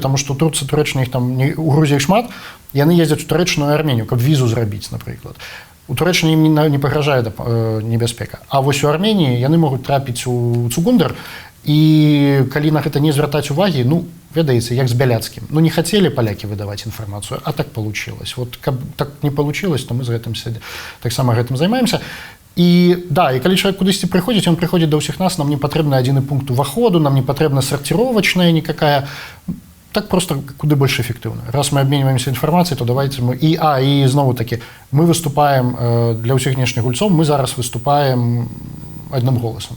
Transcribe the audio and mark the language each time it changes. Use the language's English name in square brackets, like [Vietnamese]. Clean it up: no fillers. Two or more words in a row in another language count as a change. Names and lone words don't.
[Belarusian] Таму што Турцыя, Турэччына, іх там у Грузіі шмат, яны ездзяць у Турэччыну і Арменію, каб візу зрабіць, напрыклад. У Турэччыне ім не пагражае небяспека. А вось у Арменіі яны могуць трапіць у Цугундар, і калі на гэта не звяртаць увагі, ну, ведаеце, як з Бяляцкім. Ну, не хацелі палякі выдаваць інфармацыю, а [Russian] так получилось. [Belarusian] Вот каб [Russian] так не получилось, [Belarusian] то мы з гэтым таксама гэтым займаемся. І да, і калі чалавек кудысьці прыходзіць, ён прыходзіць да ўсіх нас, нам не патрэбны адзіны пункт уваходу, нам не патрэбна сарціровачная никакая. Так просто куды больш эфектыўна. Раз мы абменьваемся інфармацыяй, то давайте мы... І знову таки, мы выступаем для ўсіх знешніх гульцоў, мы зараз выступаем адным голасам.